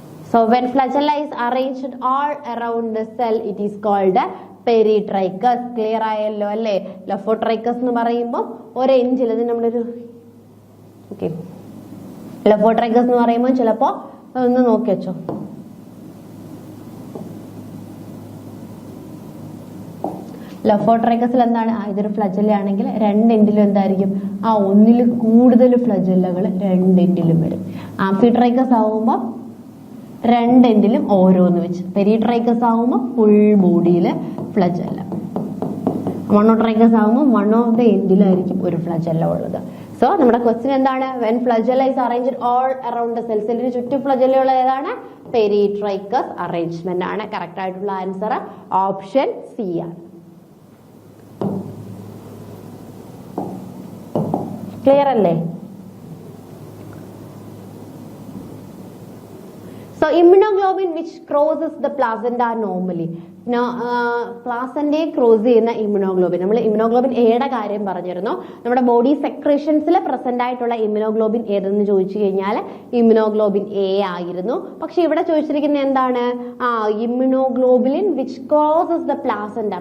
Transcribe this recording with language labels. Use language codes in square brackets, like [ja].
[en] So when flagella is arranged all around the cell, it is called a peritrichus. [ml] Clear ആയല്ലോ അല്ലേ. ലഫോട്രൈക്കസ് എന്ന് പറയുമ്പോൾ ഒരു എൻഡിൽ, അത് നമ്മളൊരു ഓക്കെ, ലഫോട്രൈക്കസ് എന്ന് പറയുമ്പോൾ ചിലപ്പോ ഒന്ന് നോക്കി വെച്ചോ, ലഫോട്രൈക്കസിൽ എന്താണ്, ഇതൊരു ഫ്ലജല്ല ആണെങ്കിൽ രണ്ടെൻഡിലും എന്തായിരിക്കും, ഒന്നിൽ കൂടുതൽ ഫ്ലജല്ലകൾ രണ്ടെൻഡിലും വരും. ആംഫിട്രൈക്കസ് ആവുമ്പോൾ രണ്ടെൻഡിലും ഓരോന്ന് വെച്ച്. പെരിട്രൈക്കസ് ആവുമ്പോൾ ഫുൾ ബോഡിയില് ഫ്ലജല്ല. മൊണോട്രൈക്കസ് ആവുമ്പോൾ [en] 1 of the [ml] എൻഡിലായിരിക്കും ഒരു ഫ്ലജല്ല ഉള്ളത്. സോ നമ്മുടെ ക്വസ്റ്റ്യൻ എന്താണ്, [en] when flagella is arranged all around the cell, [ml] സെല്ലിന് ചുറ്റും ഫ്ലജല്ല ഉള്ളത് ഏതാണ്, പെരിട്രൈക്കസ് അറേഞ്ച്മെന്റ് ആണ്. കറക്റ്റ് ആയിട്ടുള്ള ആൻസർ ഓപ്ഷൻ സി ആണ്. ക്ലിയർ അല്ലേ? [en] So immunoglobulin which crosses the placenta normally. [ml] പ്ലാസന്റെ cross ചെയ്യുന്ന ഇമ്യൂണോഗ്ലോബിൻ, നമ്മൾ ഇമ്യൂണോഗ്ലോബിൻ എയുടെ കാര്യം പറഞ്ഞിരുന്നു. നമ്മുടെ ബോഡി സെക്രഷൻസിൽ പ്രസന്റ് ആയിട്ടുള്ള ഇമ്യൂണോഗ്ലോബിൻ ഏതെന്ന് ചോദിച്ചു കഴിഞ്ഞാൽ ഇമ്യൂണോഗ്ലോബിൻ എ ആയിരുന്നു. പക്ഷെ ഇവിടെ ചോദിച്ചിരിക്കുന്നത് എന്താണ്, [en] Immunoglobulin which crosses the placenta.